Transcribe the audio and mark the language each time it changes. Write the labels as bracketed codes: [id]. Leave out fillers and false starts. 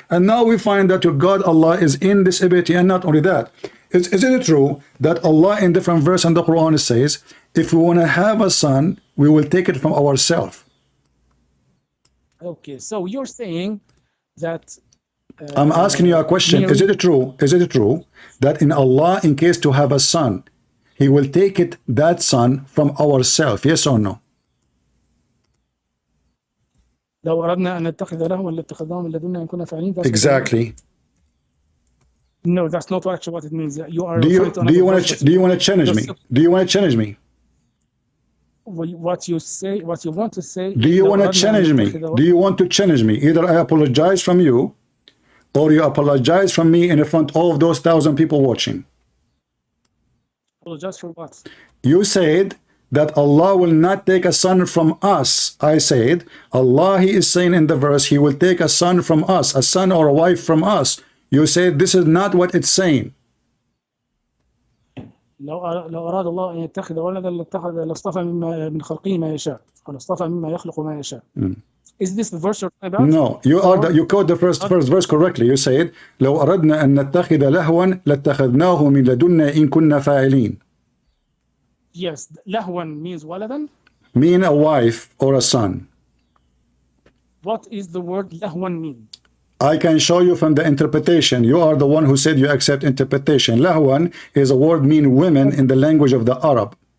[en] And now we find that your God Allah is in this ability. And not only that, is it true that Allah in different verse in the Quran says, if we want to have a son, we will take it from ourselves? Okay, so you're saying that I'm asking you a question. Is it true? Is it true that in Allah, in case to have a son, he will take it, that son, from ourselves? Yes or no? [ar] لو أردنا أن نتخذ لهوا لاتخذناه من لدنا إن كنا فاعلين. [en] Exactly. No, that's not actually what it means. You are. Do you want to challenge me? Do you want to challenge me? What you say, what you want to say. Do you want to challenge me? Do you want to challenge me? Either I apologize from you, or you apologize from me in front of those 1,000 people watching. Apologize for what? You said that Allah will not take a son from us. I said, Allah, he is saying in the verse, he will take a son from us, a son or a wife from us. You said this is not what it's saying. [ar] لو أراد الله أن يتخذ ولدا لاصطفى من خلقه ما يشاء أو لاصطفى مما يخلق ما يشاء. [en] Is this the verse you're talking about? No, you quote the first verse correctly. You said [ar] لو أردنا أن نتخذ لهوا لاتخذناه من لدنا إن كنا فاعلين. [en] Yes, لهوا means ولدا. Mean a wife or a son. What is the word لهوا mean? I can show you from the interpretation. You are the one who said you accept interpretation. Lahwan is a word mean women in the language of the Arab.